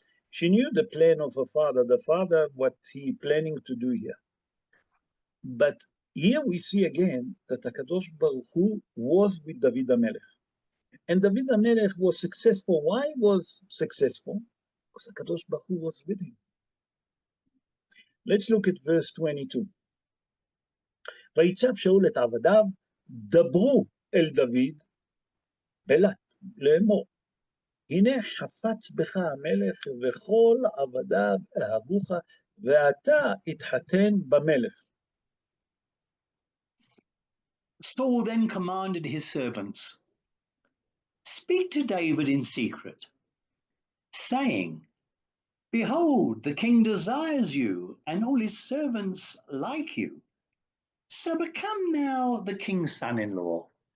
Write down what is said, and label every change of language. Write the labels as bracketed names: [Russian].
[English] She knew the plan of her father, what he planning to do here. But here we see again that HaKadosh Baruch Hu was with David HaMelech. And David HaMelech was successful. Why was successful? Because HaKadosh Baruch Hu was with him. Let's look at verse 22. [Hebrew] ויצב שאול את עבדיו, דברו אל דוד, בלט, לאמור, הנה חפץ בך המלך וכל עבדיו אהבוך, ואתה התחתן במלך. [English] Saul then commanded his servants, "Speak to David in secret, saying, Behold, the king desires you, and all his servants like you. So become now the king's son-in-law."